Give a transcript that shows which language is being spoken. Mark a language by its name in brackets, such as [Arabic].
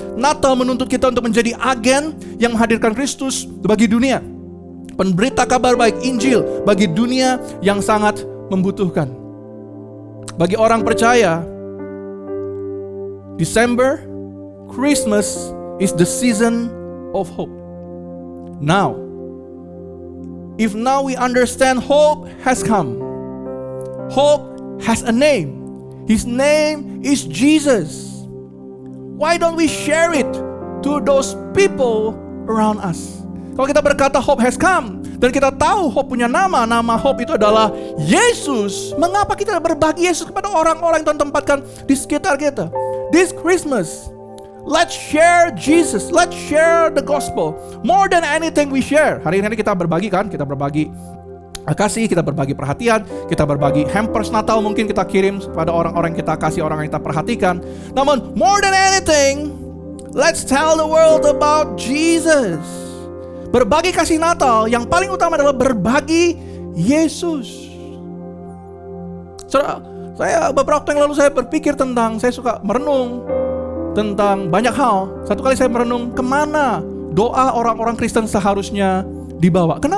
[Indonesian] Natal menuntut kita untuk menjadi agen yang menghadirkan Kristus bagi dunia. Pemberita kabar baik Injil bagi dunia yang sangat membutuhkan. [English] Bagi orang percaya, December, Christmas is the season of hope. Now, if now we understand hope has come. Hope has a name. His name is Jesus. Why don't we share it to those people around us? [Indonesian] Kalau kita berkata hope has come, dan kita tahu hope punya nama hope itu adalah Yesus, mengapa kita berbagi Yesus kepada orang-orang yang Tuhan tempatkan di sekitar kita? [English] This Christmas, let's share Jesus, let's share the gospel. More than anything we share. [Indonesian] Hari ini kita berbagi kan, kita berbagi kasih, kita berbagi perhatian, kita berbagi hampers Natal mungkin kita kirim kepada orang-orang yang kita kasih, orang yang kita perhatikan. [English] Namun more than anything, let's tell the world about Jesus. [Indonesian] Berbagi kasih Natal yang paling utama adalah berbagi Yesus. Saya beberapa waktu yang lalu saya berpikir tentang, saya suka merenung tentang banyak hal. Satu kali saya merenung kemana doa orang-orang Kristen seharusnya dibawa.